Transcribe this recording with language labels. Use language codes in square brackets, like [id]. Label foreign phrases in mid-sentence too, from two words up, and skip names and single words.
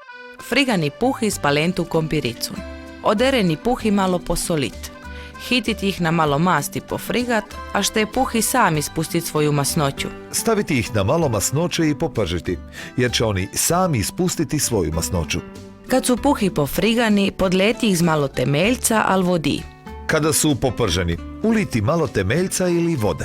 [hr] Frigani puhi s palentu kompiricu. Odereni puhi malo posolit. Hitit ih na malo masti pofrigat, a što je puhi sami ispustit svoju masnoću. Staviti ih na malo masnoće i popržiti, jer će oni sami ispustiti svoju masnoću. Kad su puhi pofrigani, podleti ih z malo temeljca, al vodi. Kada su poprženi, uliti malo temeljca ili vode.